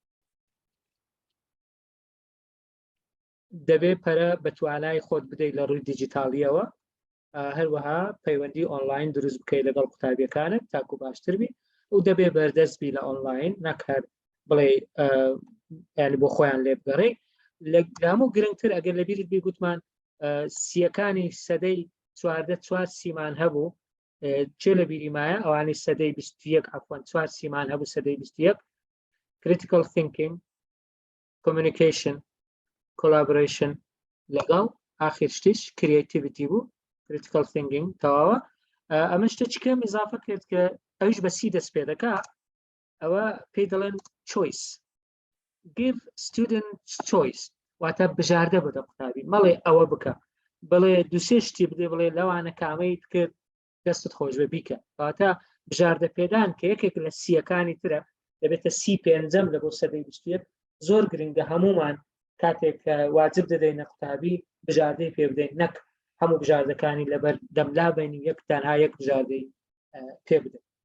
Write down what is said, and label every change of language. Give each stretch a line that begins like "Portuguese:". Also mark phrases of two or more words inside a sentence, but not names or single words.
Central Kurdish: دەبێت پەرە بە توانای خۆت بدەیت لە ڕووی دیجیتاڵیەوە هەروەها پەیوەندی ئۆنلاین دروست بکەیت لەگەڵ قوتابیەکانت تاکو باشتر بی و دەبێت بەردەستبی لە ئۆنلاین نەکار بڵێ ینی بۆ خۆیان لێ بگەڕێ لە هەموو گرنگتر ئەگەر لە بیرت بی گوتمان سیەکانی سەدەی چوار سیمان هەبوو چێ لە بیریمایە ئەوانی سەدەی 21 عەفوەن 4 سیمان هەبوو سەدەی 21
English: critical thinking communication collaboration
Central Kurdish: لەگەڵ ئاخر شتیش creativity بوو
English: critical thinking
Central Kurdish: تەواوە ئەمە شتە چکەم ئیزافە کرد کە ئەویش بە سی دەست پێ دەکا ئەوە پێی دەڵێن
English: choice give students choice
Central Kurdish: واتە بژاردە بدە قوتابی مەڵێ ئەوە بکە بڵێ دووسێ شتی بدێ بڵێ لەوانە کامەیت کرد دەستت خۆش بە بیکە واتە بژاردە پێدان کە یەکێک لە سیەکانی ترە دەبێتە سی پێنجەم لە بۆ سەدەی 21 زۆر گرنگە هەمومان کاتێک واجب دەدەینە قوتابی بژاردەی پێ بدەین نەک هەموو بژاردەکانی لەبەر دەملا بینی یەک تەنها یەک بژاردەی پێ بدەین.